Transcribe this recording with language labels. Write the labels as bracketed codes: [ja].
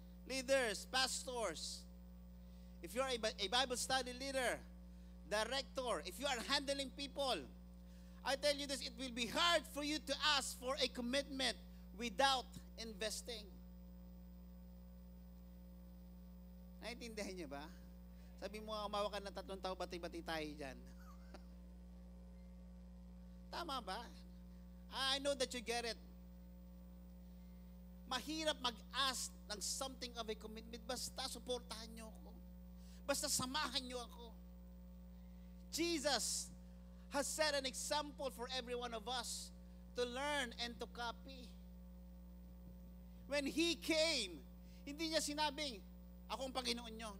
[en] Leaders, pastors, if you're a Bible study leader, director, if you are handling people, I tell you this, it will be hard for you to ask for a commitment without investing. [tl] Naintindihan niyo ba? Sabi mo, umawa ka ng 3 tao, bati-bati tayo dyan. Tama ba? [en] I know that you get it. [tl] Mahirap mag-ask ng [en] something of a commitment, [tl] basta suportahan niyo ako. Basta samahan niyo ako. [en] Jesus has set an example for every one of us to learn and to copy. When He came, [tl] hindi niya sinabing, ako ang Panginoon niyo.